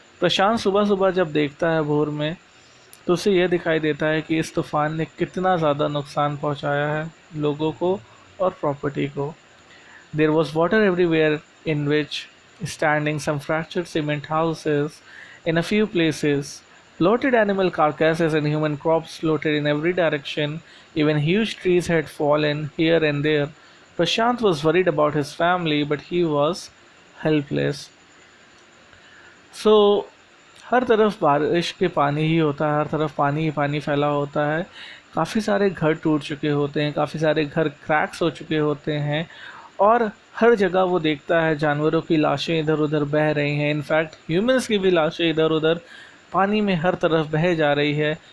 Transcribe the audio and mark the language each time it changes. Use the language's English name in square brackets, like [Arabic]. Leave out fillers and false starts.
[Hindi] प्रशांत सुबह सुबह जब देखता है भोर में, तो उसे यह दिखाई देता है कि इस तूफ़ान ने कितना ज़्यादा नुकसान पहुंचाया है लोगों को और प्रॉपर्टी को। [English] There was water everywhere in which standing some fractured cement houses in a few places, bloated animal carcasses and human crops floated in every direction. Even huge trees had fallen here and there. Prashant was worried about his family, but he was helpless. [Hindi] So, हर तरफ बारिश के पानी ही होता है, हर तरफ पानी ही पानी फैला होता है। काफ़ी सारे घर टूट चुके होते हैं, काफ़ी सारे घर क्रैक्स हो चुके होते हैं, और हर जगह वो देखता है जानवरों की लाशें इधर उधर बह रही हैं। इनफैक्ट ह्यूमंस की भी लाशें इधर उधर पानी में हर तरफ बह जा रही है।